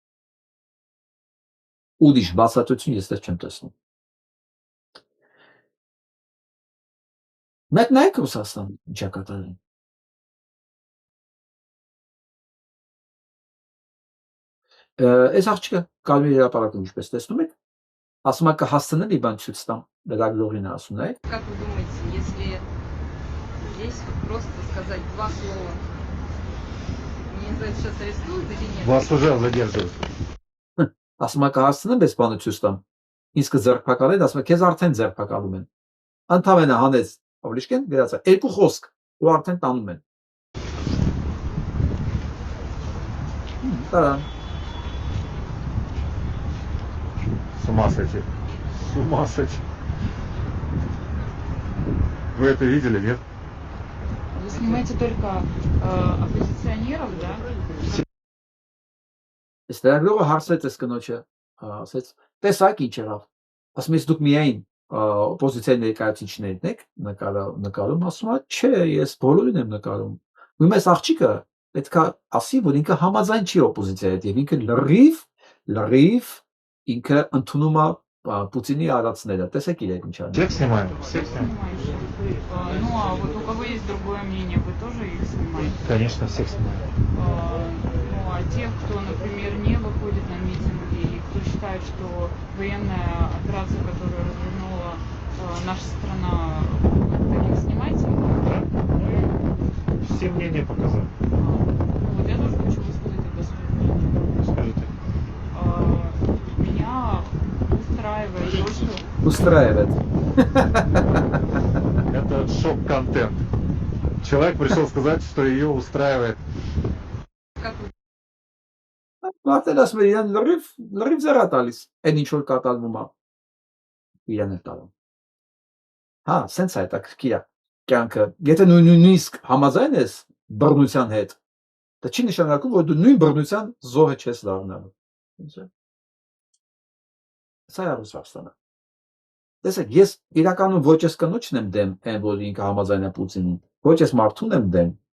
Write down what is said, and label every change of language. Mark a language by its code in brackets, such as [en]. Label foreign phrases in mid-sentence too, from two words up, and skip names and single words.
[hy] Ուրիշ բացատրություն ես դեռ չեմ տեսնում։ Մեկ նայեք Ռուսաստան ինչա կատարել։ Այս աղջիկը կարմիր հրապարակում ինչպես տեսնում եք, Ասում է կհասցնի բան ցույց տամ, լրագրողին ասում է։ [ru] Как вы думаете, если здесь вот просто сказать два слова, мне за это сейчас арестуют или нет? Вас уже задерживают. [hy] Ասում է կհասցնեմ այս բանը ցույց տամ։ Ինձ կձերբակալեն, ասում է քեզ արդեն ձերբակալում են։ Ընդհանրապես հանեց ավլիշկեն, գրած է երկու խոսք ու արդեն տանում են։ Դա [ru] С ума сойти. С ума сойти. Вы это видели, нет? Вы снимаете только оппозиционеров, да? [hy] Այս լրագրողը հարցրեց այս կնոջը, ասեց, տեսակ ինչ եղավ։ Ասում ես դուք միայն օպոզիցիայի ներկայացուցիչներն եք նկարում, ասում է, չէ, ես բոլորին եմ նկարում։ Ուրեմն այս աղջիկը պետքա ասի, որ ինքը համաձայն չի օպոզիցիայի հետ եւ ինքը լրիվ ինքը ընդունում է Պուտինի արածները։ Տեսեք իրենք ինչ անում։ [ru] Всех снимаем. Всех снимаем. Ну, а вот у кого есть другое мнение, вы тоже их снимаете? Конечно, всех снимаем. Ну, а тех, кто, например, не выходит на митинги, и кто считает, что военная операция, которую развернула наша страна, таких снимаете? Все мнения показали. Вот я тоже хочу высказать это свое мнение. Скажите. Меня устраивает то, что... Устраивает. Это шок-контент. Человек пришел сказать, что ее устраивает. Как вы [hy] Մարդն ասում է իրան լրիվ զերա տալիս, այն ինչ որ կատարվում է իրան էլ տալում։ Հա, սենց է հետաքրքիր է կյանքը։ Եթե նույնիսկ համաձայն ես բռնության հետ, դա չի նշանակում, որ դու նույն բռնության զոհը չես դառնալու։ Ինչ է։ Սա է Ռուսաստանը։ Տեսեք, ես իրականում ոչ ես կնոջն եմ դեմ, այն որ ինքը համաձայն է Պուտինին, ոչ ես մարդուն եմ դեմ։